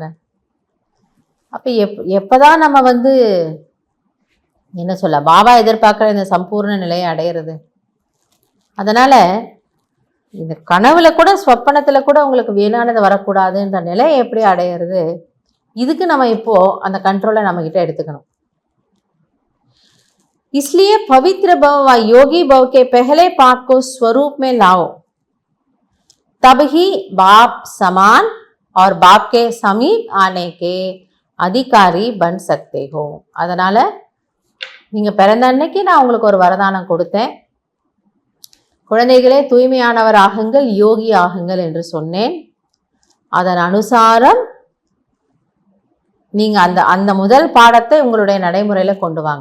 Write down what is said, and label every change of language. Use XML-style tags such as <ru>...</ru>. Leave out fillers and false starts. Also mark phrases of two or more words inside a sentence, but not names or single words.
<ta>அப்போ எப்போதான் நம்ம என்ன சொல்ல, பாபா எதிர்பார்க்குற இந்த சம்பூர்ண நிலையை அடையிறது? அதனால் இந்த கனவுல கூட, ஸ்வப்பனத்தில் கூட உங்களுக்கு வீணானது வரக்கூடாதுன்ற நிலையை எப்படி அடையிறது? இதுக்கு நம்ம இப்போது அந்த கண்ட்ரோலை நம்மக்கிட்ட எடுத்துக்கணும்.</ta> <hi>इसलिए पवित्र भव व योगी भव के पहले पाठ को स्वरूप में लाओ, तब ही बाप समान और बाप के समीप आने के अधिकारी बन सकते हो.</hi> <ta>அதனால் நீங்கள் பிறந்த அன்னைக்கு நான் உங்களுக்கு ஒரு வரதானம் கொடுத்தேன், குழந்தைகளே தூய்மையானவர் ஆகுங்கள், யோகி ஆகுங்கள் என்று சொன்னேன். அதன் அனுசாரம் நீங்கள் அந்த முதல் பாடத்தை உங்களுடைய நடைமுறையில் கொண்டு வாங்க.</ta>